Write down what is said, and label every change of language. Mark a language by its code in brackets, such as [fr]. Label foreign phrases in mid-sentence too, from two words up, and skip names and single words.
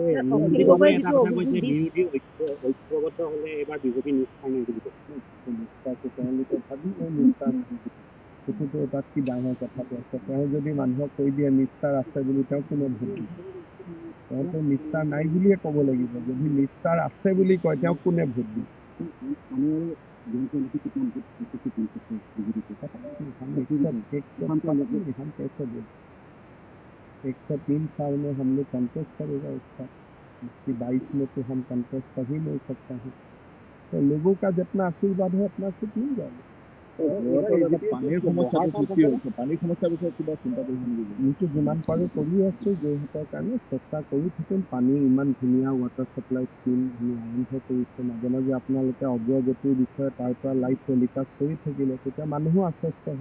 [as] ঐক্যবদ্ধ হলে এবাৰ বিজেপি নিষ্ঠাৰ নাই বুলি কয়। নিষ্ঠাটো তেওঁলোকে ভাবিলে নিষ্ঠাৰ নাই, সেইটোতো তাত কি ডাঙৰ কথাটো আছে? তেওঁ যদি মানুহক কৈ দিয়ে নিষ্ঠাৰ আছে বুলি, তেওঁ কোনে ভোট দিব? তেওঁতো নিষ্ঠাৰ নাই বুলিয়ে ক'ব লাগিব। যদি নিষ্ঠাৰ আছে বুলি কয়, তেওঁক কোনে ভোট দিব? [hi] हम कैसे बोल सकते? 103 साल में हम लोग कंटेस्ट करेगा एक साथ, 22 में तो हम कंटेस्ट कर ही नहीं सकता है। तो लोगों का जितना आशीर्वाद है अपना सीट मिल जाएगा। [as] পানীৰ সমস্যাটো সৃষ্টি হৈছে, পানীৰ সমস্যাৰ বিষয়ে কিবা চিন্তা কৰিছে নেকি? আমিতো যিমান পাৰোঁ কৰি আছোঁ যোৰহাটৰ কাৰণে, চেষ্টা কৰি থাকিম। পানীৰ ইমান ধুনীয়া [en] water supply scheme [as] আমি আৰম্ভ কৰিছোঁ। মাজে মাজে আপোনালোকে অগ্ৰগতিৰ বিষয়ে তাৰ পৰা [en] live telecast [as] কৰি থাকিলে তেতিয়া মানুহো আশ্বস্ত হ'ব।